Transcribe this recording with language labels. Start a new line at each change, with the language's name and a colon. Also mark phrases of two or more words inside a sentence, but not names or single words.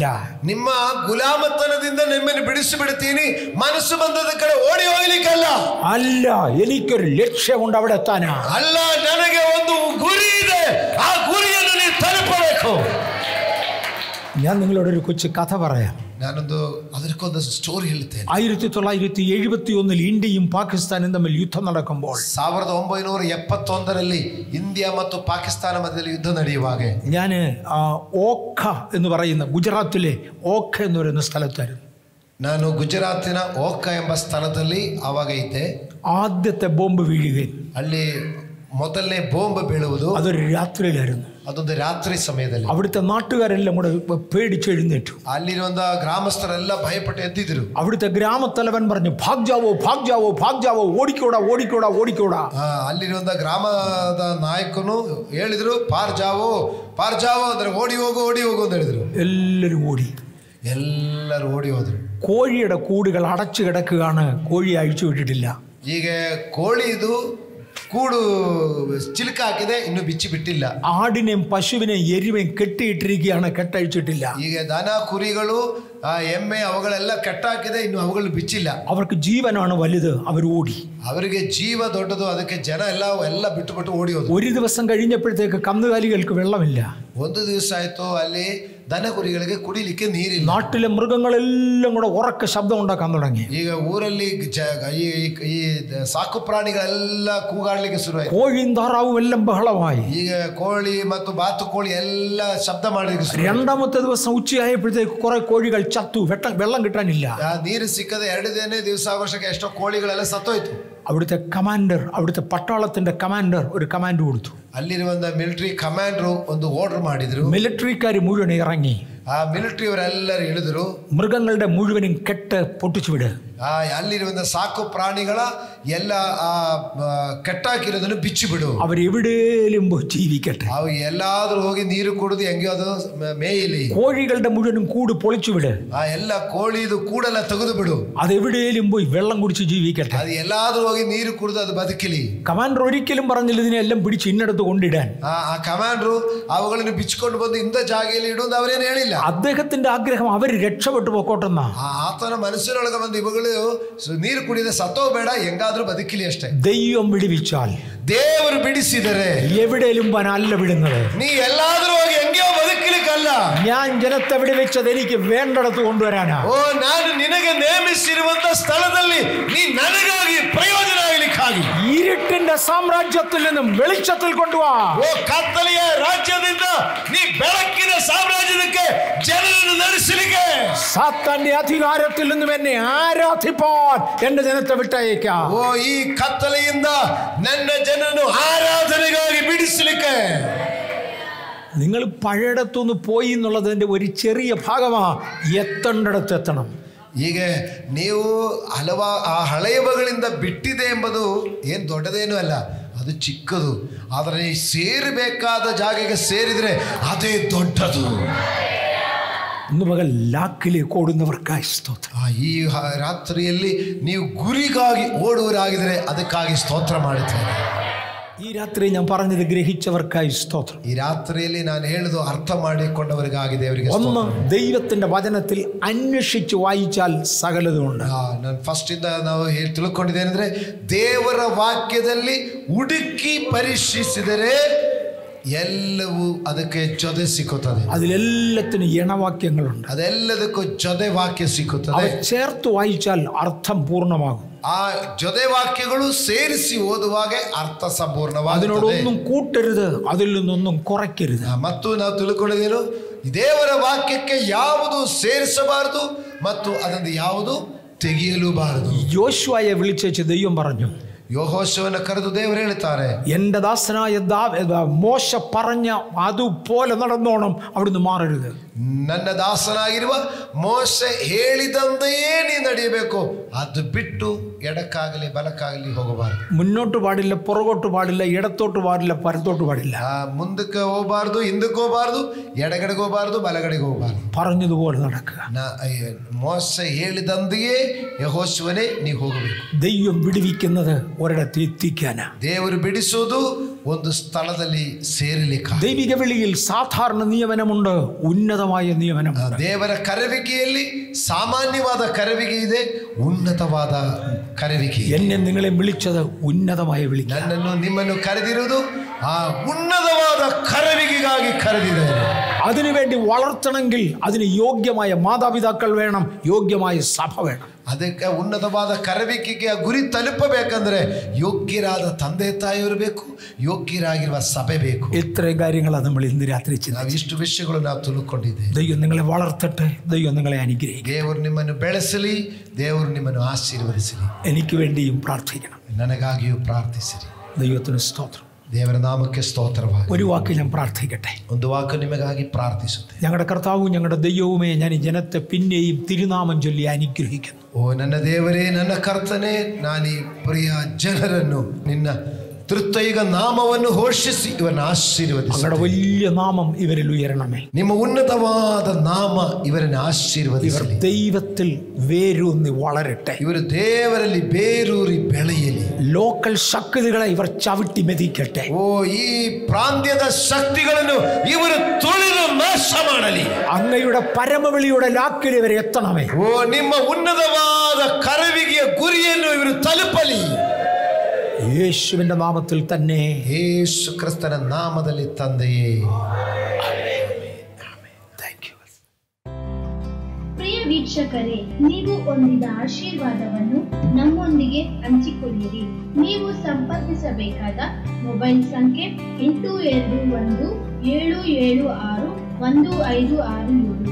Kannada: ನಿಮ್ಮ ಗುಲಾಮತನದಿಂದ ನಿಮ್ಮನ್ನು ಬಿಡಿಸಿಬಿಡ್ತೀನಿ, ಮನಸ್ಸು ಬಂದದ ಕಡೆ ಓಡಿ ಹೋಗ್ಲಿಕ್ಕಲ್ಲ.
Malayalam: അല്ല, എനിക്കൊരു ലക്ഷ്യമുണ്ട് അവിടെ എത്താനാ.
Kannada: ಅಲ್ಲ, ನನಗೆ ಒಂದು ಗುರಿ ಇದೆ, ಆ ಗುರಿಯನ್ನು ನೀವು ತಲುಪಬೇಕು.
Malayalam: ഞാൻ നിങ്ങളോടൊരു കൊച്ചു കഥ പറയാം.
Kannada: ನಾನೊಂದು ಅದಕ್ಕೊಂದು ಸ್ಟೋರಿ ಹೇಳ್ತೇನೆ.
Malayalam: 1971 ഇന്ത്യയും പാകിസ്ഥാനും തമ്മിൽ യുദ്ധം നടക്കുമ്പോൾ
Kannada: 1971 ഇന്ത്യ ಮತ್ತು ಪಾಕಿಸ್ತಾನ ಮಧ್ಯದಲ್ಲಿ ಯುದ್ಧ ನಡೆಯುವಾಗ
Malayalam: ഞാൻ ഓഖ എന്ന് പറയുന്ന ഗുജറാത്തിലെ ഓഖ എന്ന് പറയുന്ന സ്ഥലത്തായിരുന്നു.
Kannada: ನಾನು ಗುಜರಾತಿನ ಓಖ ಎಂಬ ಸ್ಥಳದಲ್ಲಿ ಆವಾಗ ಇದ್ದೆ.
Malayalam: ആദ്യത്തെ ബോംബ് വീഴുകയും
Kannada: ಅಲ್ಲಿ ಮೊದಲನೇ ಬಾಂಬ್ ಬೀಳುವುದು
Malayalam: അതൊരു രാത്രിയിലായിരുന്നു.
Kannada: ಅದೊಂದು ರಾತ್ರಿ ಸಮಯದಲ್ಲಿ
Malayalam: അവിടുത്തെ നാട്ടുകാരെല്ലാം കൂടെ പേടിച്ചെഴുന്നേറ്റു.
Kannada: ಅಲ್ಲಿರುವಂತ ಗ್ರಾಮಸ್ಥರೆಲ್ಲ ಭಯಪಟ್ಟು ಎದ್ದಿದ್ರು.
Malayalam: അവിടുത്തെ ഗ്രാമത്തലവൻ പറഞ്ഞു,
Hindi: भाग जाओ भाग जाओ भाग जाओ,
Kannada: ಓಡಿಕೋಡಾ ಓಡಿಕೋಡಾ ಓಡಿಕೋಡಾ. ಅಲ್ಲಿರುವಂತ ಗ್ರಾಮದ ನಾಯಕನು ಹೇಳಿದ್ರು,
Hindi: पार जाओ
Kannada: ಅಂದ್ರೆ ಓಡಿ ಹೋಗು ಅಂತ ಹೇಳಿದ್ರು.
Malayalam: എല്ലാവരും ഓടി.
Kannada: ಎಲ್ಲರೂ ಓಡಿ ಹೋದ್ರು.
Malayalam: കോഴിയുടെ കൂടുകൾ അടച്ചു കിടക്കുകയാണ്. കോഴി അഴിച്ചു വിട്ടിട്ടില്ല.
Kannada: ಈಗ ಕೋಳಿದು
Malayalam: കൂട് ചിലുക്ക
Kannada: ಹಾಕಿದೆ, ಇನ್ನು ಬಿಚ್ಚಿ ಬಿಟ್ಟಿಲ್ಲ.
Malayalam: ആടിനെയും പശുവിനെയും എരുവയും കെട്ടിയിട്ടിരിക്കുകയാണ്, കെട്ടഴിച്ചിട്ടില്ല.
Kannada: ಈಗ ದನ ಕುರಿಗಳು ಎಮ್ಮೆ ಅವುಗಳೆಲ್ಲ ಕೆಟ್ಟಾಕಿದೆ, ಇನ್ನು ಅವುಗಳು ಬಿಚ್ಚಿಲ್ಲ.
Malayalam: അവർക്ക് ജീവനാണ് വലുത്. അവർ ഓടി.
Kannada: ಅವರಿಗೆ ಜೀವ ದೊಡ್ಡದು, ಅದಕ್ಕೆ ಜನ ಎಲ್ಲ ಬಿಟ್ಟು ಓಡಿ ಹೋದ್ರು.
Malayalam: ഒരു ദിവസം കഴിഞ്ഞപ്പോഴത്തേക്ക് കന്നുകാലികൾക്ക് വെള്ളമില്ല.
Kannada: ಒಂದು ದಿವಸ ಆಯ್ತು, ಅಲ್ಲಿ ದನ ಕುರಿಗಳಿಗೆ ಕುಡಿಲಿಕ್ಕೆ ನೀರಿಲ್ಲ.
Malayalam: നാട്ടിലെ മൃഗങ്ങളെല്ലാം കൂടെ ഉറക്ക ശബ്ദം ഉണ്ടാക്കാൻ തുടങ്ങി.
Kannada: ಈಗ ಊರಲ್ಲಿ ಈ ಸಾಕು ಪ್ರಾಣಿಗಳೆಲ್ಲ ಕೂಗಾಡ್ಲಿಕ್ಕೆ ಶುರುವಾಯಿತು.
Malayalam: കോഴിയും താറാവും എല്ലാം ബഹളമായി.
Kannada: ಈಗ ಕೋಳಿ ಮತ್ತು ಬಾತುಕೋಳಿ ಎಲ್ಲ ಶಬ್ದ ಮಾಡಲಿಕ್ಕೆ ಶುರು.
Malayalam: രണ്ടാമത്തെ ദിവസം ഉച്ചയായപ്പോഴത്തേക്ക് കുറെ കോഴികൾ ചത്തു. വെള്ളം കിട്ടാനില്ല.
Kannada: ನೀರು ಸಿಕ್ಕದೆ 2ನೇ ದಿವಸ ಆಗೋಷ್ಟಕ್ಕೆ ಎಷ್ಟೋ ಕೋಳಿಗಳೆಲ್ಲ ಸತ್ತೋಯ್ತು.
Malayalam: അവിടുത്തെ കമാൻഡർ, അവിടുത്തെ പട്ടാളത്തിന്റെ കമാൻഡർ ഒരു കമാൻഡ് കൊടുത്തു.
Kannada: ಅಲ್ಲಿರುವಂತ ಮಿಲಿಟರಿ ಕಮಾಂಡರ್ ಒಂದು ಆರ್ಡರ್ ಮಾಡಿದ್ರು.
Malayalam: മിലിറ്ററിക്കാർ മുഴുവൻ ഇറങ്ങി.
Kannada: ಆ ಮಿಲಿಟರಿ ಅವರೆಲ್ಲರೂ ಇಳಿದ್ರು.
Malayalam: മൃഗങ്ങളുടെ മുഴുവനും കെട്ട് പൊട്ടിച്ചു വിട്.
Kannada: ಅಲ್ಲಿರುವಂತ ಸಾಕು ಪ್ರಾಣಿಗಳ ಎಲ್ಲ ಕೆಟ್ಟಾಕಿರೋದನ್ನು ಬಿಚ್ಚಿ ಬಿಡು.
Malayalam: അവരെവിടേലും ജീവിക്കട്ടെ.
Kannada: ಅವು ಎಲ್ಲಾದ್ರೂ ಹೋಗಿ ನೀರು ಕುಡಿದು ಹೆಂಗೋ ಅದು ಮೇಯಲಿ.
Malayalam: കോഴികളുടെ മുഴുവനും കൂട് പൊളിച്ചു വിട്.
Kannada: ಆ ಎಲ್ಲ ಕೋಳಿದು ಕೂಡೆಲ್ಲ ತೆಗೆದು ಬಿಡು.
Malayalam: അതെവിടേലും പോയി വെള്ളം കുടിച്ച് ജീവിക്കട്ടെ.
Kannada: ಅದು ಎಲ್ಲಾದ್ರೂ ಹೋಗಿ ನೀರು ಕುಡಿದು ಅದು ಬದುಕಲಿ.
Malayalam: കമാൻഡർ ഒരിക്കലും പറഞ്ഞില്ല ഇതിനെല്ലാം പിടിച്ച് ഇന്നടത്ത് കൊണ്ടിടാൻ.
Kannada: ಆ ಕಮಾಂಡ್ರು ಅವುಗಳನ್ನು ಬಿಚ್ಚಿಕೊಂಡು ಬಂದು ಇಂಥ ಜಾಗೆಯಲ್ಲಿ ಇಡುವುದು ಅವರೇನು ಹೇಳಿಲ್ಲ.
Malayalam: അദ്ദേഹത്തിന്റെ ആഗ്രഹം അവർ രക്ഷപ്പെട്ടു പോക്കോട്ടെന്ന.
Kannada: ಆತನ ಮನಸ್ಸಿನೊಳಗೆ ಬಂದು ಇವುಗಳು ನೀರು ಕುಡಿದ ಸತ್ತೋಬೇಡ, ಹೆಂಗಾದ್ರೂ ಬದುಕಲಿ ಅಷ್ಟೇ.
Malayalam: ദൈവം വിടുവിച്ചാൽ,
Kannada: ದೇವರು ಬಿಡಿಸಿದರೆ
Malayalam: എവിടെയും അല്ല വിടുന്നത്.
Kannada: നീ ಎಲ್ಲಾದ್ರೂ ಹೋಗಿ ಹೆಂಗೋ ಬದುಕಲಿಕ್ಕಲ್ಲ.
Malayalam: ഞാൻ ജനത്തെ വിടുവിച്ചത് എനിക്ക് വേണ്ടടത്ത് കൊണ്ടുവരാനാ.
Kannada: ಓ, ನಾನು ನಿನಗೆ ನೇಮಿಸಿರುವಂತ ಸ್ಥಳದಲ್ಲಿ ನೀ ನನಗಾಗಿ ಪ್ರಯೋಜನ ಆಗಲಿಕ್ಕಾಗಿ
Malayalam: ഇരുട്ടിന്റെ സാമ്രാജ്യത്തിൽ നിന്നും വെളിച്ചത്തിൽ കൊണ്ടുവാ.
Kannada: ಓ, ಕತ್ತಲೆಯ ರಾಜ್ಯದಿಂದ ನೀ ಬೆಳಕಿನ ಸಾಮ್ರಾಜ್ಯಕ್ಕೆ ಜನರನ್ನು ನಡೆಸಲಿಕ್ಕೆ,
Malayalam: സാത്താന്റെ അധികാരത്തിൽ നിന്നും എന്നെ ആരാധിപ്പാൻ എന്റെ ജനത്തെ വിട്ടയക്കാം.
Kannada: ಓ, ಈ ಕತ್ತಲೆಯಿಂದ ನನ್ನ ಜನರನ್ನು ആരാധനಗಾಗಿ ಬಿಡಿಸಲಿಕ್ಕೆ.
Malayalam: നിങ്ങൾ പഴയടത്തുനിന്ന് പോയി എന്നുള്ളതിൻ്റെ ഒരു ചെറിയ ഭാഗമാ. എത്തേണ്ടടത്ത് എത്തണം.
Kannada: ಈಗ ನೀವು ಆ ಹಳೆಯವುಗಳಿಂದ ಬಿಟ್ಟಿದೆ ಎಂಬುದು ಏನು ದೊಡ್ಡದೇನೂ ಅಲ್ಲ, ಅದು ಚಿಕ್ಕದು. ಆದರೆ ಸೇರಬೇಕಾದ ಜಾಗಕ್ಕೆ ಸೇರಿದರೆ ಅದೇ ದೊಡ್ಡದು.
Malayalam: ഇന്ന് പകൽ ലാക്കിലേക്ക് ഓടുന്നവർക്കായി സ്തോത്രം.
Kannada: ಈ ರಾತ್ರಿಯಲ್ಲಿ ನೀವು ಗುರಿಗಾಗಿ ಓಡುವರಾಗಿದ್ರೆ ಅದಕ್ಕಾಗಿ ಸ್ತೋತ್ರ ಮಾಡುತ್ತೇನೆ.
Malayalam: ഈ രാത്രി ഞാൻ പറഞ്ഞത് ഗ്രഹിച്ചവർക്കായി സ്തോത്രം.
Kannada: ಈ ರಾತ್ರಿಯಲ್ಲಿ ನಾನು ಹೇಳಿದ್ದು ಅರ್ಥ ಮಾಡಿಕೊಂಡವರಿಗಾಗಿದೆ, ಅವರಿಗೆ.
Malayalam: ഒന്ന്, ദൈവത്തിന്റെ വചനത്തിൽ അന്വേഷിച്ച് വായിച്ചാൽ സകലതുമുണ്ട്.
Kannada: ನಾನು ಫಸ್ಟ್ ಇಂದ ನಾವು ತಿಳ್ಕೊಂಡಿದ್ದೇನೆಂದ್ರೆ, ದೇವರ ವಾಕ್ಯದಲ್ಲಿ ಹುಡುಕಿ ಪರಿಶೀಲಿಸಿದರೆ ಎಲ್ಲವೂ ಅದಕ್ಕೆ ಜೊತೆ ಸಿಕ್ಕುತ್ತದೆ.
Malayalam: അതിലെല്ലാത്തിനും ഇണവാക്യങ്ങളുണ്ട്.
Kannada: ಅದೆಲ್ಲದಕ್ಕೂ ಜೊತೆ ವಾಕ್ಯ ಸಿಕ್ಕುತ್ತದೆ.
Malayalam: ചേർത്ത് വായിച്ചാൽ അർത്ഥം പൂർണ്ണമാകും.
Kannada: ಆ ಜೊತೆ ವಾಕ್ಯಗಳು ಸೇರಿಸಿ ಓದುವಾಗ ಅರ್ಥ ಸಂಪೂರ್ಣವಾಗುತ್ತದೆ.
Malayalam: അതിനോടൊന്നും കൂട്ടരുത്, അതിൽ നിന്നൊന്നും കുറയ്ക്കരുത്.
Kannada: ಮತ್ತು ನಾವು ತಿಳ್ಕೊಳ್ಳೋದೇನು, ದೇವರ ವಾಕ್ಯಕ್ಕೆ ಯಾವುದು ಸೇರಿಸಬಾರದು ಮತ್ತು ಅದನ್ನು ಯಾವುದು ತೆಗೆಯಲೂಬಾರದು.
Malayalam: യോശുവയെ വിളിച്ചേച്ച് ദൈവം പറഞ്ഞു,
Kannada: യോഹോശുവനെ ಕರೆದು ದೇವರು ಹೇಳ್ತಾರೆ,
Malayalam: എന്റെ ദാസനായ മോശ പറഞ്ഞ അതുപോലെ നടന്നോണം, അവിടുന്ന് മാറരുത്.
Kannada: ನನ್ನ ದಾಸನಾಗಿರುವ ಮೋಶೆ ಹೇಳಿದಂತೆಯೇ ನೀ ನಡೆಯಬೇಕು, ಅದು ಬಿಟ್ಟು ಎಡಕ್ಕಾಗಲಿ ಬಲಕ್ಕಾಗಲಿ ಹೋಗಬಾರದು.
Malayalam: മുന്നോട്ട് പാടില്ല, പുറകോട്ട് പാടില്ല, ഇടത്തോട്ട് പാടില്ല, പരത്തോട്ട് പാടില്ല.
Kannada: ಮುಂದಕ್ಕೆ ಹೋಗಬಾರ್ದು, ಹಿಂದಕ್ಕೆ ಹೋಗಬಾರ್ದು, ಎಡಗಡೆಗೆ ಹೋಗಬಾರ್ದು, ಬಲಗಡೆಗೆ ಹೋಗಬಾರ್ದು.
Malayalam: പറഞ്ഞതുപോലെ നടക്കുക.
Kannada: ಮೋಶೆ ಹೇಳಿದಂತೆಯೇ ಯೆಹೋಶುವನೇ ನೀ ಹೋಗಬೇಕು.
Malayalam: ദൈവം വിടുവിക്കുന്നത് ഒരിടത്ത് എത്തിക്കാനാ.
Kannada: ದೇವರು ಬಿಡಿಸುವುದು ಒಂದು ಸ್ಥಳದಲ್ಲಿ ಸೇರಲಿಕ್ಕೆ.
Malayalam: ദൈവിക വിളിയിൽ സാധാരണ നിയമനമുണ്ട്, ഉന്നതമായ നിയമനമുണ്ട്.
Kannada: ದೇವರ ಕರೆವಿಕೆಯಲ್ಲಿ ಸಾಮಾನ್ಯವಾದ ಕರೆವಿಕೆ ಇದೆ, ಉನ್ನತವಾದ ಕರೆವಿಕೆ.
Malayalam: എന്നെ നിങ്ങളെ വിളിച്ചത് ഉന്നതമായ വിളി.
Kannada: ನನ್ನನ್ನು ನಿಮ್ಮನ್ನು ಕರೆದಿರುವುದು ಆ ಉನ್ನತವಾದ ಕರೆವಿಕೆಗಾಗಿ ಕರೆದಿದ್ದಾರೆ.
Malayalam: അതിനുവേണ്ടി വളർത്തണമെങ്കിൽ അതിന് യോഗ്യമായ മാതാപിതാക്കൾ വേണം, യോഗ്യമായ സഭ വേണം.
Kannada: ಅದಕ್ಕೆ ಉನ್ನತವಾದ ಕರವಿಕೆಗೆ ಗುರಿ ತಲುಪಬೇಕಂದ್ರೆ ಯೋಗ್ಯರಾದ ತಂದೆ ತಾಯಿಯವರು ಬೇಕು, ಯೋಗ್ಯರಾಗಿರುವ ಸಭೆ ಬೇಕು.
Malayalam: ഇത്രയും കാര്യങ്ങളാണ് നമ്മൾ ഇന്ന് രാത്രി
Kannada: ನಾವು ಇಷ್ಟು ವಿಷಯಗಳು ನಾವು ತಿಳ್ಕೊಂಡಿದ್ದೇವೆ.
Malayalam: ദൈവം നിങ്ങളെ വളർത്തട്ടെ, ദൈവം നിങ്ങളെ അനുഗ്രഹിക്കട്ടെ.
Kannada: ದೇವರು ನಿಮ್ಮನ್ನು ಬೆಳೆಸಲಿ, ದೇವರು ನಿಮ್ಮನ್ನು ಆಶೀರ್ವದಿಸಲಿ.
Malayalam: എനിക്ക് വേണ്ടിയും പ്രാർത്ഥിക്കണം,
Kannada: ನನಗಾಗಿಯೂ ಪ್ರಾರ್ಥಿಸಿರಿ.
Malayalam: ദൈവത്തിന് സ്തോത്രം.
Kannada: ದೇವರ ನಾಮಕ್ಕೆ ಸ್ತೋತ್ರವಾಗಲಿ.
Malayalam: ഒരു വാക്ക് ഞാൻ പ്രാർത്ഥിക്കട്ടെ.
Kannada: ಒಂದು ವಾಕು ನಿಮಗಾಗಿ ಪ್ರಾರ್ಥಿಸುತ್ತೇನೆ.
Malayalam: ഞങ്ങളുടെ കർത്താവും ഞങ്ങളുടെ ദൈവവുമേ, ഞാൻ ഈ ജനത്തെ പിന്നെയും തിരുനാമം ചൊല്ലി അനുഗ്രഹിക്കുന്നു.
Kannada: ಓ ನನ್ನ ದೇವರೇ, ನನ್ನ ಕರ್ತನೇ, ನಾನು ಈ ಪ್ರಿಯ ಜನರನ್ನು ನಿನ್ನ ತೃತೀಯ ನಾಮವನ್ನು ಘೋಷಿಸಿ ಇವರನ್ನು ಆಶೀರ್ವದಿಸಿ.
Malayalam: അങ്ങയുടെ വലിയ നാമം ഇവരിൽ ഉയരണമേ.
Kannada: ನಿಮ್ಮ ಉನ್ನತವಾದ ನಾಮ ಇವರನ್ನು ಆಶೀರ್ವದಿಸಲಿ.
Malayalam: ഇവർ ദൈവത്തിൽ വേരൂന്നി വളരട്ടെ.
Kannada: ಇವರು ದೇವರಲ್ಲಿ ಬೇರೂರಿ ಬೆಳೆಯಲಿ.
Malayalam: ലോക്കൽ ശക്തികളെ ഇവർ ചവിട്ടി മെതിക്കട്ടെ.
Kannada: ಓ ಈ ಪ್ರಾಂತ್ಯದ ಶಕ್ತಿಗಳನ್ನು ಇವರು ತುಳಿದು ನಾಶ ಮಾಡಲಿ.
Malayalam: അങ്ങയുടെ പരമവിളിയുടെ ലാക്കിൽ ഇവരെ എത്തണമേ.
Kannada: ಓ ನಿಮ್ಮ ಉನ್ನತವಾದ ಕರವಿಗೆಯ ಗುರಿಯನ್ನು ಇವರು ತಲುಪಲಿ.
Malayalam: യേശുവിന്റെ നാമത്തിൽ തന്നെ.
Kannada: ಯೇಸು ಕ್ರಿಸ್ತನ ನಾಮದಲ್ಲಿ ತಂದೆಯೇ. ಪ್ರಿಯ ವೀಕ್ಷಕರೇ, ನೀವು ಹೊಂದಿದ ಆಶೀರ್ವಾದವನ್ನು ನಮ್ಮೊಂದಿಗೆ ಹಂಚಿಕೊಳ್ಳಿರಿ. ನೀವು ಸಂಪರ್ಕಿಸಬೇಕಾದ ಮೊಬೈಲ್ ಸಂಖ್ಯೆ 8217761567.